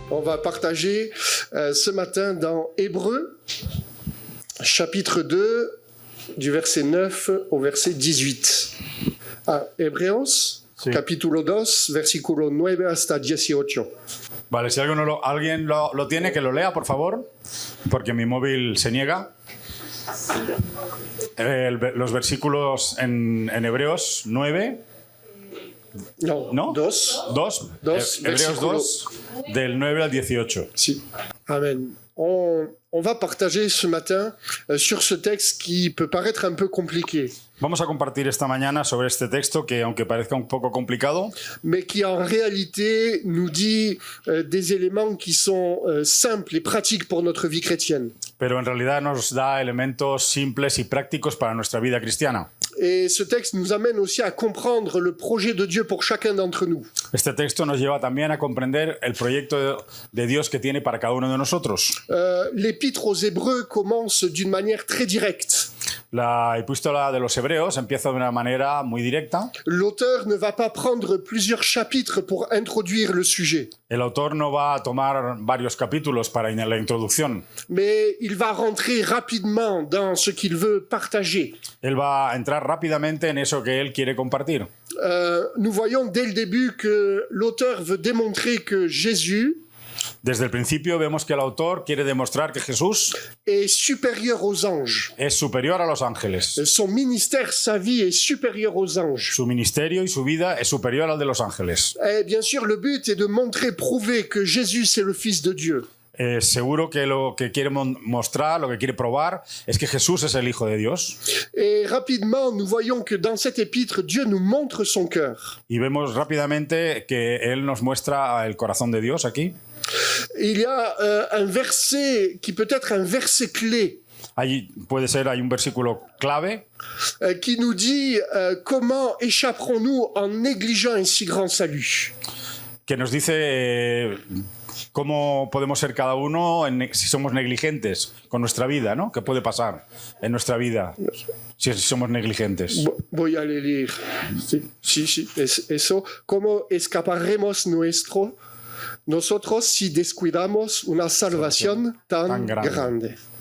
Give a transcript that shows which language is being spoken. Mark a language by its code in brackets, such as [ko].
[fr] va partager ce matin dans Hébreux, chapitre 2, du verset 9 au verset 18. [es] Hebreos, sí. Capítulo 2, versículo 9 hasta 18. Vale, si alguien lo tiene, que lo lea, por favor, porque mi móvil se niega. Los versículos en Hebreos 9. No, 2. Hebreos 2, del 9 al 18. Sí. Amen. [fr] On va partager ce matin sur ce texte qui peut paraître un peu compliqué. [es] Vamos a compartir esta mañana sobre este texto que, aunque parezca un poco complicado, [fr] mais qui en réalité nous dit des éléments qui sont simples et pratiques pour notre vie chrétienne. [es] Pero en realidad nos da elementos simples y prácticos para nuestra vida cristiana. [fr] Et ce texte nous amène aussi à comprendre le projet de Dieu pour chacun d'entre nous. [es] Este texto nos lleva también a comprender el proyecto de Dios que tiene para cada uno de nosotros. [fr] L'épître aux Hébreux commence d'une manière très directe. [es] La epístola de los Hebreos empieza de una manera muy directa. [fr] L'auteur ne va pas prendre plusieurs chapitres pour introduire le sujet. [es] El autor no va a tomar varios capítulos para la introducción. [fr] Mais il va rentrer rapidement dans ce qu'il veut partager. [es] Él va a entrar rápidamente en eso que él quiere compartir. [fr] Nous voyons dès le début que l'auteur veut démontrer que Jésus [es] Desde el principio vemos que el autor quiere demostrar que Jesús [fr] est supérieur aux anges. [es] Es superior a los ángeles. [fr] Son ministère, sa vie est supérieure aux anges. [es] Su ministerio y su vida es superior al de los ángeles. [fr] Et bien sûr, le but est de montrer, prouver que Jésus c'est le Fils de Dieu. [es] Seguro que lo que quiere mostrar, lo que quiere probar, es que Jesús es el Hijo de Dios. [fr] Et rapidement, nous voyons que dans cet épître, Dieu nous montre son cœur. [es] Y vemos rápidamente que Él nos muestra el corazón de Dios aquí. [fr] Il y a un verset qui peut être un verset clé. [es] Hay un versículo clave [fr] qui nous dit comment échapperons-nous en négligeant un si grand salut. [es] Que nos dice cómo podemos ser cada uno si somos negligentes con nuestra vida, ¿no? ¿Qué puede pasar en nuestra vida si somos negligentes? Voy a leer. Sí, eso. ¿Cómo escaparemos nosotros si descuidamos una salvación tan grande?